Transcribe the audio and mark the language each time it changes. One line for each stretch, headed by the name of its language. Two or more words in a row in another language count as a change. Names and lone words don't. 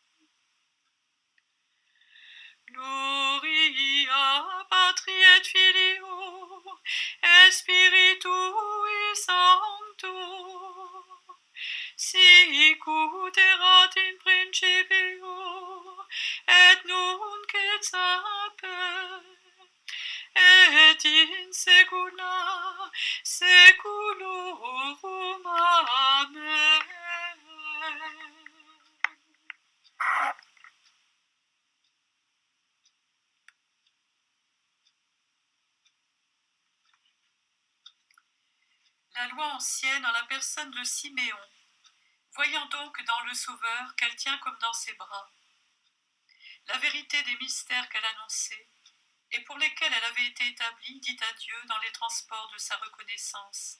Latin: Gloria Patri et Filio et Spiritui Sancto, sic ut erat in principio, et nunc et saper, et in saecula saeculorum. Amen.
French: La loi ancienne en la personne de Siméon, voyant donc dans le Sauveur qu'elle tient comme dans ses bras la vérité des mystères qu'elle annonçait et pour lesquels elle avait été établie, dit à Dieu dans les transports de sa reconnaissance.